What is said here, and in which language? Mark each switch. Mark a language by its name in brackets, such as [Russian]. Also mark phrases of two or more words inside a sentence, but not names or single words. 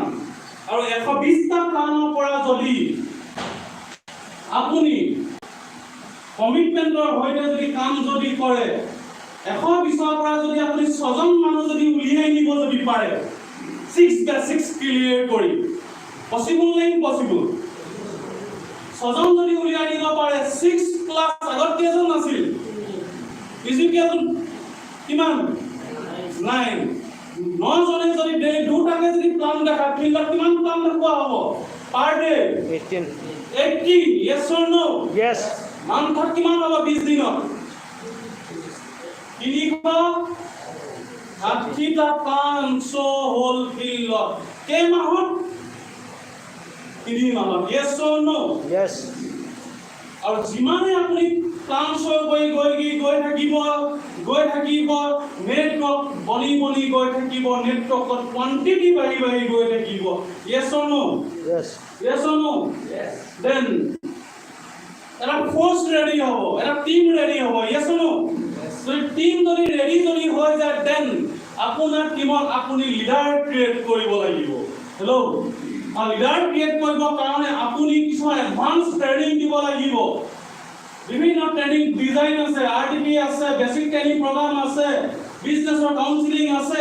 [Assamese] আৰু 120টা প্লানৰ পৰা যদি আপুনি কমিটমেন্টৰ সৈতে যদি কাম যদি কৰে, 120ৰ পৰা যদি আপুনি 6জন মানুহ যদি উলিয়াই নিব যদি পাৰে, 6 [English] basics clear [Assamese] কৰি, পসিবল নে ইম্পসিবল? 6জন যদি উলিয়াই নিব পাৰে, 6 প্লাস আগত কেইজন আছিল? কেইজন? কিমান? 9। 9জনে যদি ডেইলি 2টাকে যদি প্লান দেখায়, ফিল্ডত কিমান প্লান দেখুৱা হ'ব? [English] per day 18. 80। Yes or no? Yes. [Assamese] মান্থত কিমান হ'ব? 20 দিনত 360টা প্লান হ'ল ফিল্ডত। কেই মাহত? 3 মাহত। [English] Yes or no? Yes. [Assamese] আৰু যিমানে আপুনি প্লান গৈ থাকিব, নেটৱৰ্ক বনি গৈ থাকিব, নেটৱৰ্কত কোৱান্টিটি বাঢ়ি গৈ থাকিব। [English] Yes or no? Yes. Yes or no? Yes. Then [Assamese] এটা [English] force ready [Assamese] হ'ব, এটা [English] team ready [Assamese] হ'ব। [English] Yes or no? [Assamese] যদি টিম যদি রেডি যদি হৈ যায়, দেন আপোনাৰ টিমত আপুনি [English] leader create [Assamese] কৰিব লাগিব। হেল্ল', [English] leader create [Assamese] কৰিবৰ কাৰণে আপুনি কিছুমান [English] advance training [Assamese] দিব লাগিব। বিভিন্ন [English] training design [Assamese] আছে, আৰটিপি আছে, [English] basic training program [Assamese] আছে, [English] business counseling [Assamese] আছে।